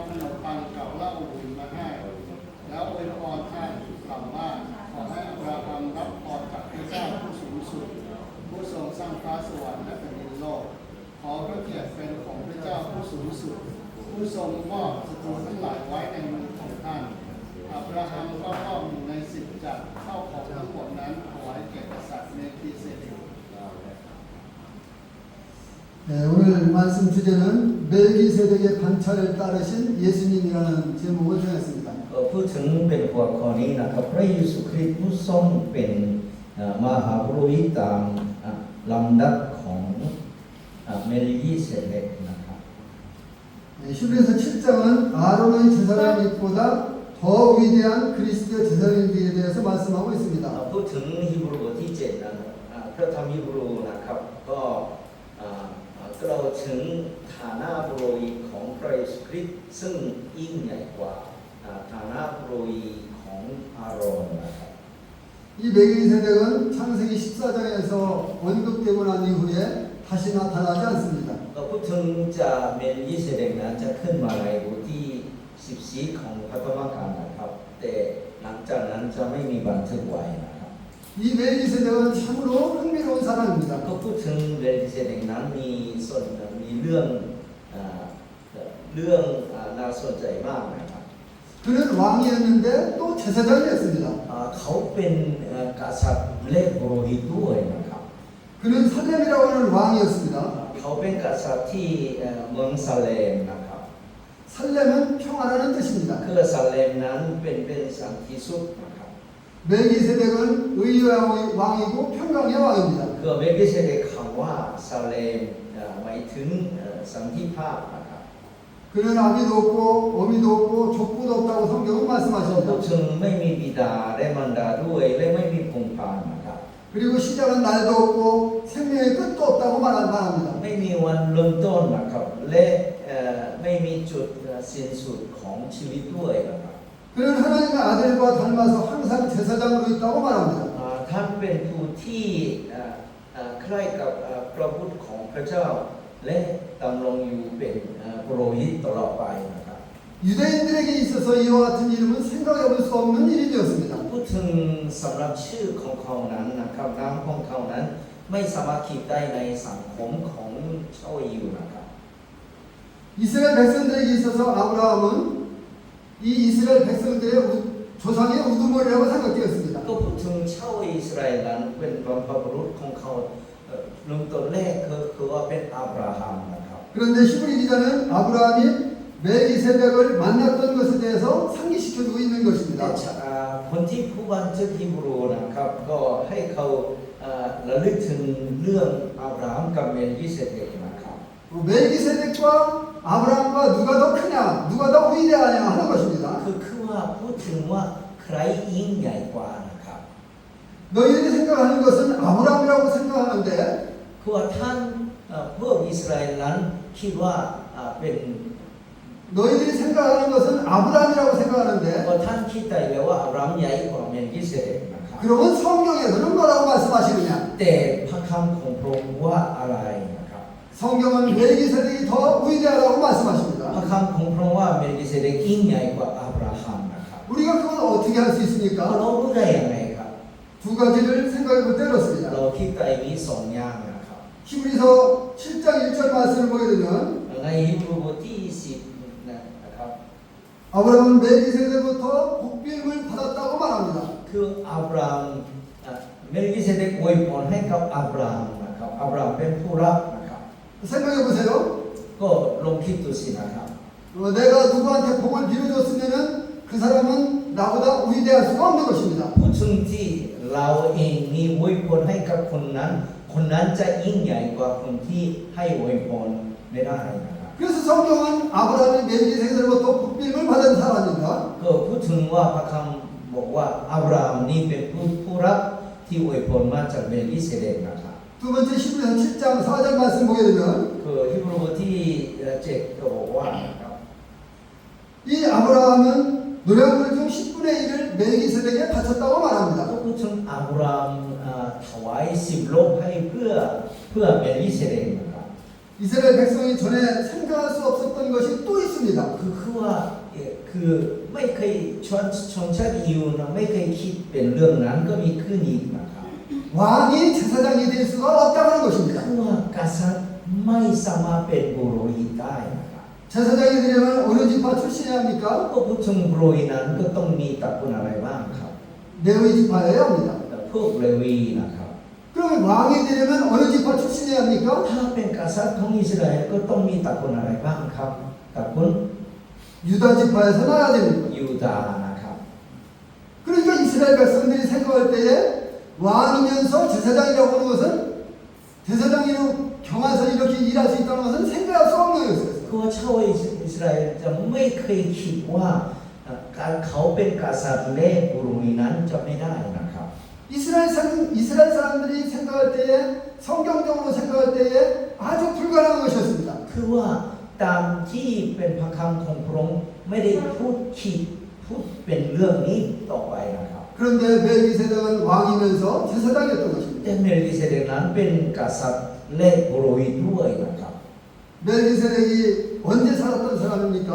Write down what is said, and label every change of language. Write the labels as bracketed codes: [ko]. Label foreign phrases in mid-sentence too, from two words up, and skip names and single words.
[th] ขนมปังกับเหล้าอุ่นมาให้ แล้วอวยพรท่านกล่าวว่าขอให้อับราฮัมรับพรจากพระเจ้าผู้สูงสุด ผู้ทรงสร้างฟ้าสวรรค์และแผ่นดินโลก ขอพระเกียรติเป็นของพระเจ้าผู้สูงสุด ผู้ทรงมอบศัตรูทั้งหลายไว้ในมือของท่าน อับราฮัมก็มอบ1 ใน 10จากข้าวของทั้งหมดนั้นถวายแก่กษัตริย์เมลคีเซเดก [ko] 네, 오늘 말씀 주제는 멜기세덱의 반차를 따르신 예수님이라는 제목을 정했습니다. [th] พูดถึงเป็นหัวข้อนี้นะครับพระเยซูคริสต์ผู้ทรงเป็นมหาปุโรหิตตามลำดับของเมลคิเซเดกนะครับ [ko] 네, 히브리서 7장은 아론의 제사장님보다 더 위대한 그리스도의 제사장님에 대해서 말씀하고 있습니다. [th] พูดถึงฮีบรูบทที่7นะครับพระธรรมฮีบรูนะครับก็กล่าวถึงฐานะปุโรหิตของพระเยซูคริสต์ซึ่งยิ่งใหญ่กว่าฐานะปุโรหิตของอาโรนนะครับ [ko] 이 멜기세덱은 창세기 14장에서 언급되고 난 이후에 다시 나타나지 않습니다. [th] ก็พูดถึงจะเมลคิเซเดกนั้นจะขึ้นมาในบทที่14ของพระธรรมกันนะครับแต่หลังจากนั้นจะไม่มีบันทึกไว้นะครับ [ko] 이 멜기세덱은 참으로 흥미로운 사람입니다. [th] ก็พูดถึงเมลคิเซเดกนั้นมีเรื่องน่าสนใจมากนะครับ [ko] 그는 왕이었는데 또 제사장이었습니다. [th] เขาเป็นกษัตริย์และปุโรหิตด้วยนะครับ [ko] 그는 살렘이라고 하는 왕이었습니다. [th] เขาเป็นกษัตริย์ที่เมืองซาเลมนะครับ [ko] 살렘은 평화라는 뜻입니다. [th] คือซาเลมนั้นเป็นสันติสุขนะครับ [ko] 멜기세덱은 의의 왕이고 평강의 왕입니다. [th] คือเมลคิเซเดกคำว่าซาเลมหมายถึงสันติภาพนะครับ [ko] 그는 아비도 없고 어미도 없고 족보도 없다고 성경은 [th] พูด [ko] 말씀하십니다. [th] ถึงไม่มีบิดาและมารดาด้วยและไม่มีพงศ์พานนะครับ [ko] 그리고 시작은 날도 없고 생명의 끝도 없다고 말합니다. [th] ไม่มีวันเริ่มต้นนะครับและไม่มีจุดสิ้นสุดของชีวิตด้วยนะครับ [ko] 그는 하나님의 아들과 닮아서 항상 제사장으로 있다고 말합니다. [th] ท่านเป็นผู้ที่ใกล้กับพระบุตรของพระเจ้าและดำรงอยู่เป็นปุโรหิตตลอดไปนะครับ [ko] 유대인들에게 있어서 이와 같은 이름은 생각해볼 수 없는 이름이었습니다. [th] พูดถึงสำหรับชื่อของเขานั้นนะครับนามของเขานั้นไม่สามารถคิดได้ในสังคมของชาวยิวนะครับ [ko] 이스라엘 백성들에게 있어서 아브라함은 이 이스라엘 백성들의 조상의 우두머리라고 생각되었습니다. [th] ก็พูดถึงชาวอิสราเอลนั้นเป็นบรรพบุรุษของเขาเริ่มต้นแรกคือว่าเป็นอับราฮัมนะครับ [ko] 그런데 히브리 기자는 아브라함이 멜기세덱을 만났던 것에 대해서 상기시켜주고 있는 [th] แต่ [ko] 것입니다. [th] คนที่ผู้บันทึกฮีบรูนะครับก็ให้เขาระลึกถึงเรื่องอับราฮัมกับเมลคิเซเดกนะครับ [ko] 멜기세덱과 아브라함과 누가 더 크냐, 누가 더 위대하냐 하는 것입니다. [th] คือว่าพูดถึงว่าใครยิ่งใหญ่กว่านะครับ [ko] 너희들이 생각하는 것은 아브라함이라고 생각하는데 [th] คือว่าท่านพวกอิสราเอลนั้นคิดว่าเป็น [ko] 너희들이 생각하는 것은 아브라함이라고 [th] เพ [ko] 생각하는데 [th] ราะท่านคิดได้แล้วว่าอับราฮัมใหญ่กว่าเมลคิเซเดกนะครับ [ko] 그러면 성경에서는 뭐라고 말씀하시느냐? [th] แต่พระคำของพระองค์ว่าอะไรนะครับ [ko] 성경은 멜기세덱이 더 위대하다고 [th] พระ [ko] 말씀하십니다. [th] คำของพระองค์ว่าเมลคิเซเดกยิ่งใหญ่กว่าอับราฮัมนะครับ [ko] 우리가 그걸 어떻게 할 수 [th] เรา [ko] 있습니까? [th] รู้ได้ยังไงครับ [ko] 두 가지를 생각해 볼 때 [th] เรา [ko] 이렇습니다. [th] คิดได้มีสองอย่างนะครับ [ko] 히브리서 7장 1절 말씀을 보게 되면 [th] ในฮีบรูบทที่10นะครับ [ko] 아브라함은 멜기세덱부터 복비임을 받았다고 말합니다. [th] คืออับราฮัมเมลคิเซเดกอวยพรให้กับอับราฮัมนะครับอับราฮัมเป็นผู้รับนะครับ [ko] 생각해 보세요. [th] ก็ลองคิดดูสินะครับ [ko] 내가 누구한테 복을 빌어줬으면은 그 사람은 나보다 위대할 수가 없는 것입니다. [th] พูดถึงที่เราเองมีอวยพรให้กับคนนั้นคนนั้นจะยิ่งใหญ่กว่าคนที่ให้อวยพรไม่ได้นะครับ [ko] 그래서 성경은 아브라함이 멜기세덱으로부터 복비임을 받은 사람입니다. [th] ก็พูดถึงว่าพระคำบอกว่าอับราฮัมนี่เป็นผู้รับที่อวยพรมาจากเมลกิเซเดกนะครับ [ko] 두 번째 히브리서 7장 4절 말씀 보게 되면 [th] คือฮิบรูที่7ก็บอกว่านะครับ [ko] 이 아브라함은 노량물 중 10분의 1을 멜기세덱에 바쳤다고 [th] ก็ [ko] 말합니다. [th] พูดถึงอับรามถวาย10โลกให้เพื่อเมลกิเซเดกนะครับ [ko] 이스라엘 백성이 전에 생각할 수 없었던 것이 또 있습니다. [th] คือว่าคือไม่เคยชนชาติยิวนะไม่เคยคิดเป็นเรื่องนั้นก็มีขึ้นอีกนะครับ [ko] 왕이 제사장이 될 수가 없다는 [th] คื [ko] 것입니다. [th] อว่ากษัตริย์ไม่สามารถเป็นบุโรหิตได้นะครับ [ko] 제사장이 되려면 어느 지파 출신이야 합니까? [th] ก็พูดถึงบุโรหิตนั้นก็ต้องมีตระกูลอะไรบ้างครับ [ko] 레위 지파여야 합니다. [th] พวกเลวีนะครับ [ko] 그러면 왕이 되려면 어느 지파 출신이야 합니까? [th] ถ้าเป็นกษัตริย์ของอิสราเอลก็ต้องมีตระกูลอะไรบ้างครับตระกูล [ko] 유다 지파에서 나야 됩니다. [th] ยูดาห์นะครับ [ko] 그러니까 이스라엘 백성들이 생각할 때에 왕이면서 제사장이라고 하는 것은 제사장으로 경화서 이렇게 일할 수 있다는 것은 생각할 수 없는 것이었어요. [th] คือว่าชาวอิสราเอลจะไม่เคยคิดว่าการเขาเป็นกษัตริย์และบุโรหิตนั้นจะไม่ได้นะครับ [ko] 이스라엘 사람들이 생각할 때에 성경적으로 생각할 때에 아주 불가능한 것이었습니다. [th] คือว่าตามที่เป็นพระคำของพระองค์ไม่ได้พูดเป็นเรื่องนี้ต่อไปนะครับ [ko] 그런데 멜기세덱은 왕이면서 제사장이었던 것입니다. [th] แต่เมลกิเซเดกนั้นเป็นกษัตริย์และบุโรหิตด้วยนะครับ [ko] 멜기세덱이 언제 살았던 사람입니까?